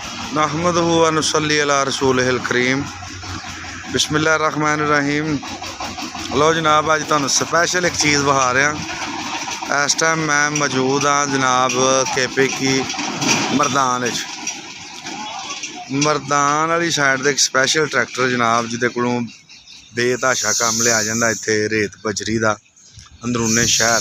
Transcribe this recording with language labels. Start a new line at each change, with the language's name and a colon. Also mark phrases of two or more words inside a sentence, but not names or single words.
Arabic: نحمده ونصلي على رسوله الكريم بسم الله الرحمن الرحيم.
Punjabi: لو جناب، اج تہانوں سپیشل ایک چیز وکھا رہا. اس ٹائم میں موجود ہاں جناب کے پے کی مردان والی سائیڈ ایک
English: special tractor
Punjabi: جناب جیدے کولوں بے تحاشا کام لیا جاتا اتھے ریت بجری کا اندرونے شہر.